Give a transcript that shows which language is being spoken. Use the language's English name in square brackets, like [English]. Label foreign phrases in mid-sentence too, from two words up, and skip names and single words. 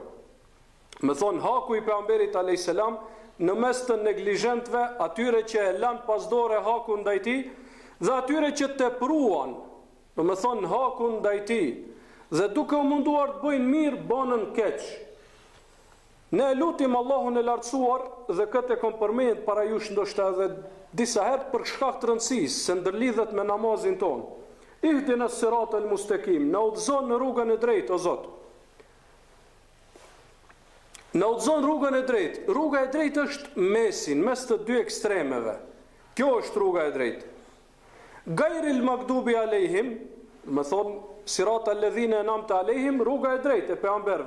[Albanian] Më thonë, haku i pejgamberit [Arabic] عليه السلام [Albanian] në mes të neglizhentëve, atyre që e lanë pas dore hakun ndaj tij, dhe atyre që tepruan, më thonë, hakun ndaj tij, dhe duke u munduar të bëjnë mirë, bënën keq. Ne lutim Allahun e lartësuar, dhe këtë e kom përmend para jush ndoshta edhe disa herë për shkak të rëndësisë se ndërlidhet me namazin ton. [Arabic] اهدنا الصراط المستقيم, [Albanian] na udhëzon në rrugën e drejtë o Zot. Na udhëzon rrugën e drejtë. Rruga e drejtë është mesin, mes të dy ekstremeve. Kjo është rruga e drejtë. [Arabic] غير المغضوب عليهم, [Albanian] më thonë [Arabic] صراط الذين أنعمت عليهم, [Albanian] rruga e drejtë e pejgamberëve.